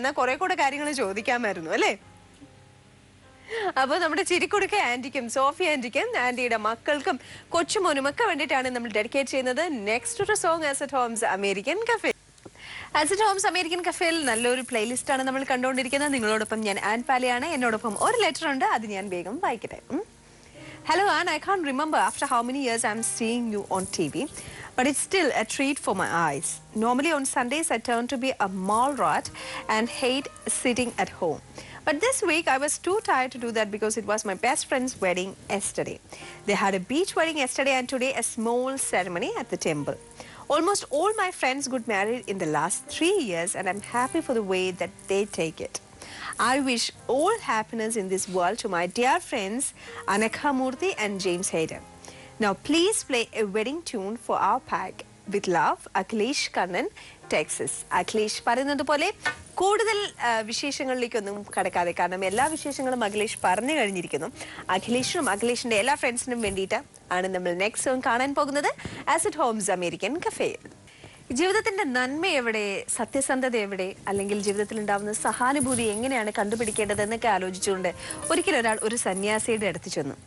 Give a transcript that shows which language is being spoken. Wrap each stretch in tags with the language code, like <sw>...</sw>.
<ml>എന്നാൽ കുറെ കൂടെ കാര്യങ്ങൾ ചോദിക്കാമായിരുന്നു അല്ലേ? അപ്പൊ നമ്മുടെ ചിരിക്കുടുക്ക ആന്റിക്കും സോഫി ആന്റിക്കും ആന്റിയുടെ മക്കൾക്കും കൊച്ചുമോനും ഒക്കെ വേണ്ടിയിട്ടാണ് നമ്മൾ ഡെഡിക്കേറ്റ് ചെയ്യുന്നത്. നെക്സ്റ്റ് ഒരു song as at Holmes American cafe. As at Holmes American കഫേയിൽ നല്ലൊരു പ്ലേലിസ്റ്റ് ആണ് നമ്മൾ കണ്ടുകൊണ്ടിരിക്കുന്നത്. നിങ്ങളോടൊപ്പം ഞാൻ ആൻ പാലിയാണ്. എന്നോടൊപ്പം ഒരു ലെറ്റർ ഉണ്ട്, അത് ഞാൻ വേഗം വായിക്കട്ടെ.</ml> <en>Hello Anne, I can't remember after how many years I'm seeing you on TV, but it's still a treat for my eyes. Normally on Sundays I turn to be a mall rat and hate sitting at home. But this week I was too tired to do that because it was my best friend's wedding yesterday. They had a beach wedding yesterday and today a small ceremony at the temple. Almost all my friends got married in the last 3 years and I'm happy for the way that they take it. I wish all happiness in this world to my dear friends Anakha Murthy and James Hayden. Now please play a wedding tune for our pack. With love, Akhilesh Kannan, Texas.</en> <ml>Akhilesh പറയുന്നത് പോലെ കൂടുതൽ വിശേഷങ്ങളിലേക്കൊന്നും കടക്കാതെ, കാരണം എല്ലാ വിശേഷങ്ങളും അഖിലേഷ് പറഞ്ഞു കഴിഞ്ഞിരിക്കുന്നു. അഖിലേഷിനും അഖിലേഷിന്റെ എല്ലാ ഫ്രണ്ട്സിനും വേണ്ടിയിട്ട് ആണ് നമ്മൾ നെക്സ്റ്റ് സോങ് കാണാൻ പോകുന്നത് as at Holmes American cafe. ജീവിതത്തിന്റെ നന്മ എവിടെ, സത്യസന്ധത എവിടെ, അല്ലെങ്കിൽ ജീവിതത്തിൽ ഉണ്ടാവുന്ന സഹാനുഭൂതി എങ്ങനെയാണ് കണ്ടുപിടിക്കേണ്ടതെന്നൊക്കെ ആലോചിച്ചുകൊണ്ട് ഒരിക്കലും ഒരാൾ ഒരു സന്യാസിയുടെ അടുത്ത് ചെന്നു.</ml>